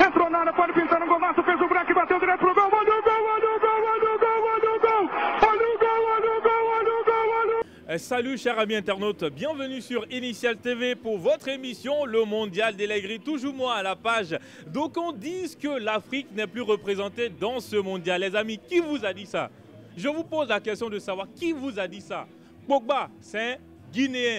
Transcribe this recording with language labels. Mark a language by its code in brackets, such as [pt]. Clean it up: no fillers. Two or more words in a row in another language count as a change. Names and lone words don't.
[pt] pisou na área, pode pintar no golaço, fez o break, bateu direto pro gol, olha o gol, olha o gol, olha o gol, olha o gol, olha o gol, olha o gol, olha o gol, olha o gol. [fr] Salut chers amis internautes, bienvenue sur Initial TV pour votre émission Le Mondial des Legris. Toujours moi à la page. Donc on dit que l'Afrique n'est plus représentée dans ce mondial. Les amis, qui vous a dit ça? Je vous pose la question de savoir qui vous a dit ça. Pogba, c'est un Guinéen.